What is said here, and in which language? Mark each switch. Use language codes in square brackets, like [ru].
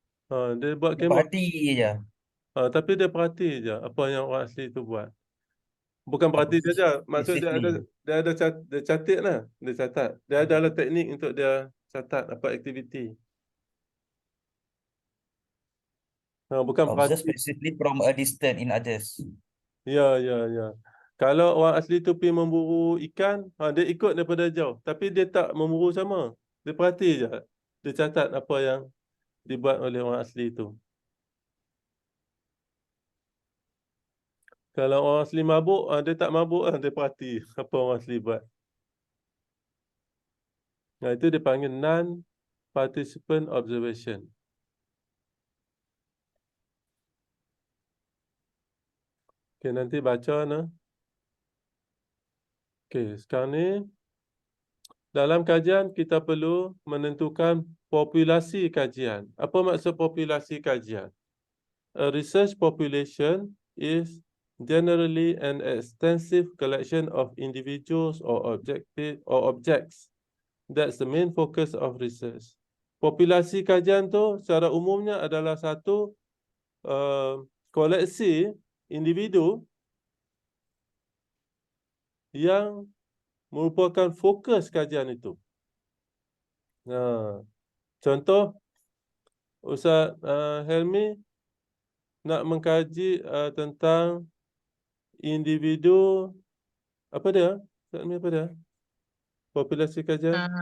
[ms] Dia buat Dia kemah. perhati je. Tapi dia perhati je apa yang orang asli tu buat. Bukan Apa perhati saja. Maksud dia ada dia catat lah. Dia catat. Dia ada lah teknik untuk dia catat apa aktiviti. Bukan [en] observe [ms] perhati. [en] specifically from a distance in others. [ms] Ya. Kalau orang asli tu pergi memburu ikan, dia ikut daripada jauh. Tapi dia tak memburu sama. Dia perhati je. Dia catat apa yang dibuat oleh orang asli tu. Kalau orang asli mabuk, dia tak mabuk, dia perhati apa orang asli buat. Itu dipanggil non-participant observation. Okay, nanti baca. Okay, sekarang ni, dalam kajian kita perlu menentukan populasi kajian. Apa maksud populasi kajian? [en] A research population is generally an extensive collection of individuals or objects. That's the main focus of research. [ms] Populasi kajian tu secara umumnya adalah satu koleksi individu yang merupakan fokus kajian itu. Contoh, Ustaz Helmi nak mengkaji tentang individu, apa dia? Ustaz Helmi apa dia? Populasi kajian?